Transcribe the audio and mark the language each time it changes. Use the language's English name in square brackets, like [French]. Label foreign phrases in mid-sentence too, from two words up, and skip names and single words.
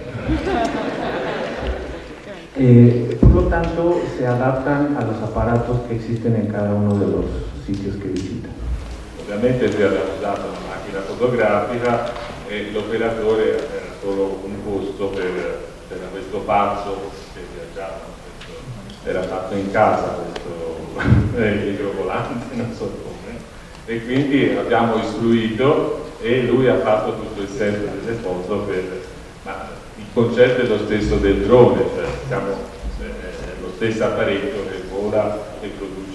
[Spanish] Por lo tanto, se adaptan a los aparatos que existen en cada uno de los sitios que visitan. [Italian] Ovviamente si aveva usato una macchina fotografica e l'operatore era solo un costo per questo pazzo che viaggiava, era fatto in casa questo idrovolante, non so come, e quindi abbiamo istruito e lui ha fatto tutto il set delle foto ma il concetto è lo stesso del drone, cioè è lo stesso apparecchio che vola e produce.